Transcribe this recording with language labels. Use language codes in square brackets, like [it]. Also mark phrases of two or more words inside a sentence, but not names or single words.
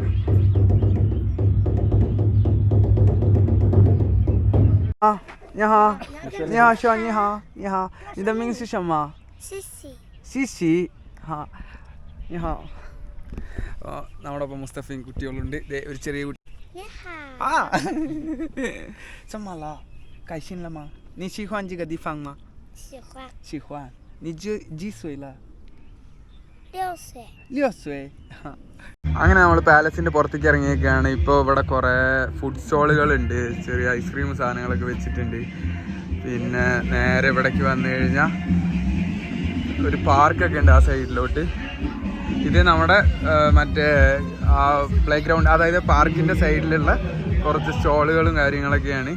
[ml] നമ്മുടെ ഒപ്പം മുസ്തഫയും കുട്ടികളുണ്ട്. ഒരു ചെറിയ കുട്ടി. [zh] നീ 喜欢这个地方吗？喜欢。你几岁了？6 岁。 [ml] അങ്ങനെ നമ്മൾ പാലസിൻ്റെ പുറത്തേക്ക് ഇറങ്ങിയൊക്കെയാണ്. ഇപ്പോൾ ഇവിടെ കുറേ ഫുഡ് സ്റ്റോളുകളുണ്ട്. ചെറിയ ഐസ്ക്രീം സാധനങ്ങളൊക്കെ വെച്ചിട്ടുണ്ട്. പിന്നെ നേരെ ഇവിടേക്ക് വന്നു കഴിഞ്ഞാൽ ഒരു പാർക്കൊക്കെ ഉണ്ട് ആ സൈഡിലോട്ട്. ഇത് നമ്മുടെ മറ്റേ ആ [en] play ground, [ml] അതായത് പാർക്കിൻ്റെ സൈഡിലുള്ള കുറച്ച് സ്റ്റോളുകളും കാര്യങ്ങളൊക്കെയാണ്.